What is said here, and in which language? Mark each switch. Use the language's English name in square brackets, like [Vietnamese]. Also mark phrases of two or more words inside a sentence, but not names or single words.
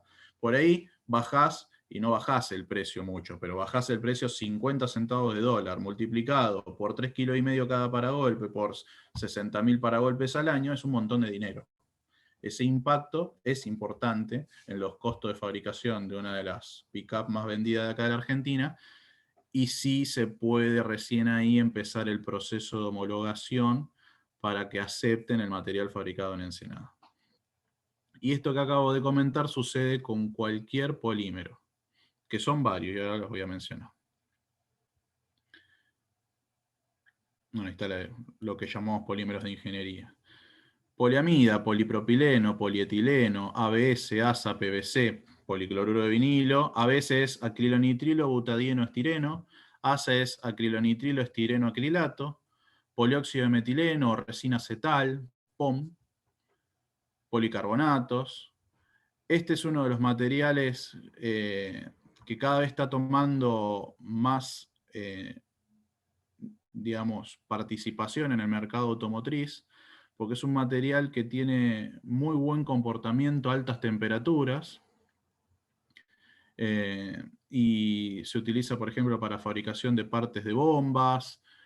[Spanish] Por ahí bajás, y no bajás el precio mucho, pero bajás el precio 50 centavos de dólar, multiplicado por 3,5 kilos cada paragolpe, por 60.000 paragolpes al año, es un montón de dinero. Ese impacto es importante en los costos de fabricación de una de las pick-up más vendidas de acá de la Argentina, y sí se puede recién ahí empezar el proceso de homologación para que acepten el material fabricado en Ensenada. Y esto que acabo de comentar sucede con cualquier polímero, que son varios, y ahora los voy a mencionar. Bueno, ahí está lo que llamamos polímeros de ingeniería. Poliamida, polipropileno, polietileno, ABS, ASA, PVC, policloruro de vinilo. ABS es acrilonitrilo, butadieno, estireno. ASA es acrilonitrilo, estireno, acrilato. Polióxido de metileno, resina acetal, POM. Policarbonatos. Este es uno de los materiales que cada vez está tomando más, digamos, participación en el mercado automotriz, porque es un material que tiene muy buen comportamiento a altas temperaturas, y se utiliza, por ejemplo, para fabricación de partes de bombas.